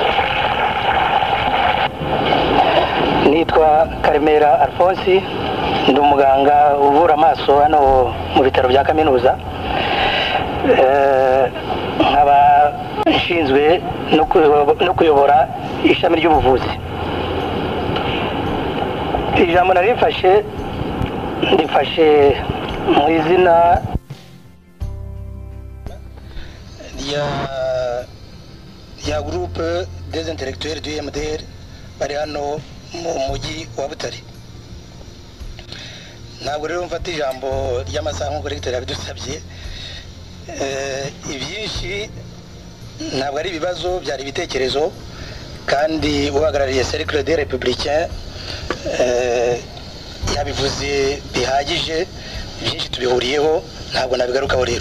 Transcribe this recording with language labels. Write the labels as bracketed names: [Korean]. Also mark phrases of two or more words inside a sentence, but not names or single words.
[Kinyarwanda] Nitwa Karemera Alphonse, ndi umuganga uvura amaso hano mu bitaro bya kaminuza, nkaba nshinzwe no kuyobora ishami ry'ubuvuzi. Ijambo nari ndifashe mu izina ya groupe des intellectuels du MDR bari hano mu mujyi wa Butare. Ntabwo rero mfata ijambo ry'amasaha nk'uko Rector yabidusabye. Ibyinshi ntabwo ari ibibazo, byari ibitekerezo, kandi uhagarariye Cercle des Républicains yabivuze bihagije, byinshi tubihuriyeho, ntabwo nabigarukaho rero.